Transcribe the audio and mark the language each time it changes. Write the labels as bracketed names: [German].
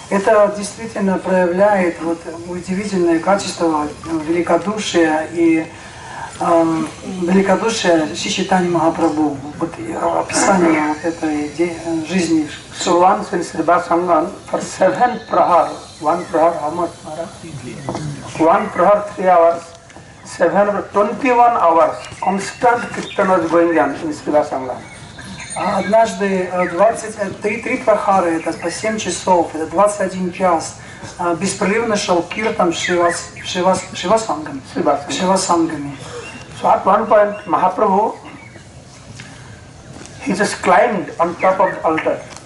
[Russian] Это действительно проявляет вот удивительное качество великодушия и великодушие Шичитани Махапрабху, вот описание этой жизни. [English] So once in Srivasangam, for 7 prahar, 1 prahar, how much? 1 prahar, 3 hours, 21 hours, constant kirtan was going on in Srivasangam. [Russian] Однажды 3 прахары, это по 7 часов, это 21 час, беспрерывно шел киртан Шивасангами. [English] So at one point, Mahaprabhu, he just climbed on top of the altar.